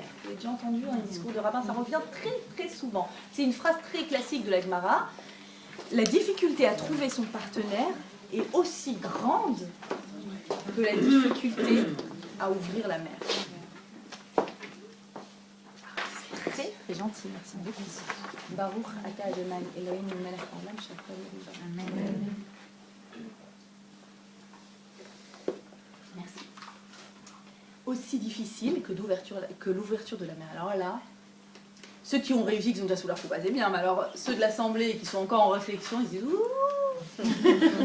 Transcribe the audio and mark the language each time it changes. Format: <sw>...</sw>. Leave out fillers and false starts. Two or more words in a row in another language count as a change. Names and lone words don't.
<fr>Vous avez déjà entendu un discours de rabbin, ça revient très très souvent. C'est une phrase très classique de la Gemara. La difficulté à trouver son partenaire est aussi grande que la difficulté à ouvrir la mer. C'est très, très gentil, merci beaucoup.</fr> <he>ברוך אתה אדוני אלוהינו מלך העולם שהכל נהיה בדברו.</he> <fr>Amen. Merci. Aussi difficile que l'ouverture de la mer. Alors là, ceux qui ont réussi, qui sont déjà sous la roupa, c'est bien, mais alors ceux de l'Assemblée qui sont encore en réflexion, ils se disent « Ouh !»</fr>